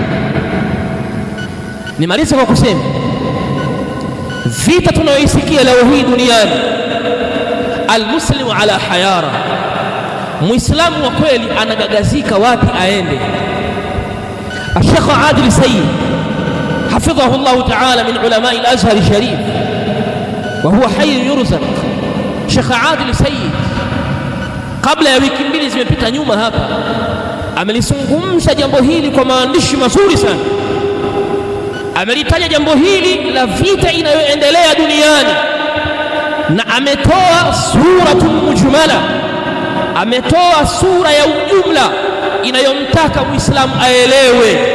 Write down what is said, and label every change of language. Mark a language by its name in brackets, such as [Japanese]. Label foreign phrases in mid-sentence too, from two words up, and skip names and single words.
[Swahili] Nimaliza kwa kusema vita tunayoisikia leo hii duniani, [Arabic] المسلم على حيرة, [Swahili] muislamu wa kweli anagagazika wapi aende. [Arabic] شيخ عادل سيد حفظه الله تعالى من علماء الأزهر الشريف وهو حي يرزق. [Swahili] Sheikh Adil Sayyid kabla ya wiki mbili zimepita nyuma hapa amelizungumza jambo hili kwa maandishi mazuri sana. Amelitaja jambo hili la vita inayoendelea duniani na ametoa [Arabic] الصورة المجملة, [Swahili] ametoa sura ya ujumla inayomtaka Muislamu aelewe.